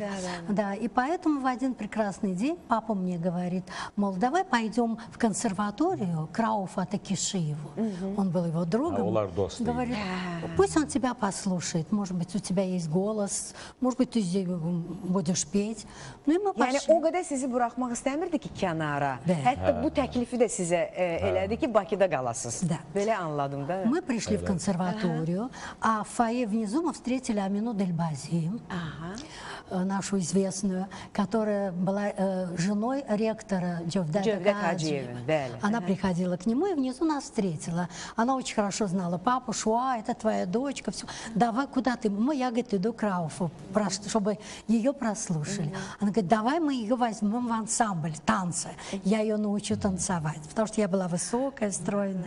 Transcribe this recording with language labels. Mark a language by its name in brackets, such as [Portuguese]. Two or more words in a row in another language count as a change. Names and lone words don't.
[Russian] Да, и поэтому в один прекрасный день папа мне говорит, мол, давай пойдем в консерваторию к Рауфу Атакишиеву. Он был его другом. Говорит, пусть он тебя послушает, может быть, у тебя есть голос, может быть, ты здесь будешь петь. Ну, и мы [Azerbaijani] Yəni [Russian] пошли. [Azerbaijani] o qədər sizi buraxmaq istəmirdi ki, kənara. Bəli. Hətta bu təklifi də sizə elədi ki, Bakıda qalasınız. [Russian] Да. [Azerbaijani] Belə anladım da. [Russian] Мы пришли в консерваторию, а в фойе внизу мы встретили Амину Дельбази, нашу известную, которая была женой ректора Джавдата [Azerbaijani] Cövdət [Russian] Хаджиева. [Azerbaijani] Hacıyevin, bəli. [Russian] Она приходила к нему и внизу нас встретила. Она очень хорошо знала папу, Шуа, это твоя дочка, все. Давай, куда ты? Я, говорит, иду к Рауфу, чтобы ее прослушали. Она говорит, давай мы ее возьмем в ансамбль танца. Я ее научу танцевать, потому что я была высокая, стройная.